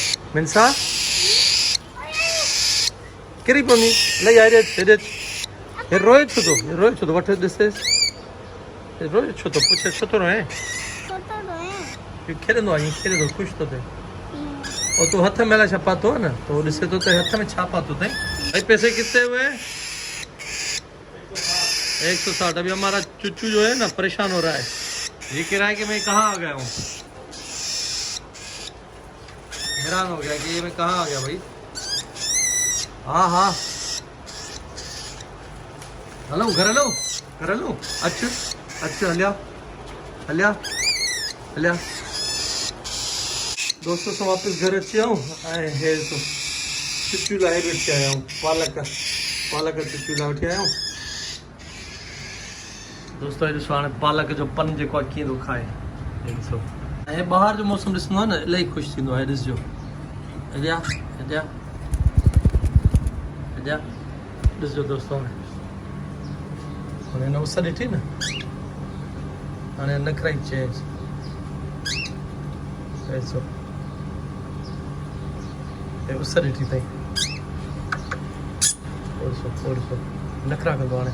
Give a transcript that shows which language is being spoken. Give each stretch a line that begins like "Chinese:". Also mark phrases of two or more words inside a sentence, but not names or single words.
Sindhi: मिनसा किरी पवंदी, इलाही हेॾे हेॾे, हे रोए छो थो, हे रोए छो थो, वठि ॾिसेसि, हे रोए छो थो, पुछे छो थो रोए, खेॾंदो आहे, ईअं खेॾे थो, ख़ुशि थो थिए। और तू हथ में छा पातो है ना, तो वो ॾिसे तो हथ में छा पातो थे।
Hindi: भाई पैसे कितने हुए? 160। अभी हमारा चुच्चू जो है ना परेशान हो रहा है, ये कह रहा है कि मैं कहाँ आ गया हूँ, हैरान हो गया कि ये मैं कहाँ आ गया भाई।
Sindhi: हाँ हाँ हलो घर हलो, घर हलो, अच्छा अच्छा हलिया हलिया हलिया। दोस्तों से वापस घर अची आऊं ऐं हे चुचू लाइ बि वठी आया आहियूं, पालक चुचू लाइ वठी आया आहियूं। दोस्तो हे ॾिसो हाणे पालक जो पन जेको आहे कीअं थो खाए, हे ॾिसो। ऐं ॿाहिरि जो मौसम ॾिसंदो आहे न, इलाही ख़ुशि थींदो आहे। ॾिसजो हेॾिया हेॾिया हेॾिया, ॾिसजो दोस्तो हाणे हिन उस ॾिठी न, हाणे नखरा ई चेंज, ॾिसो उस ॾिठी अथई, ॾिसो नखरा कंदो हाणे।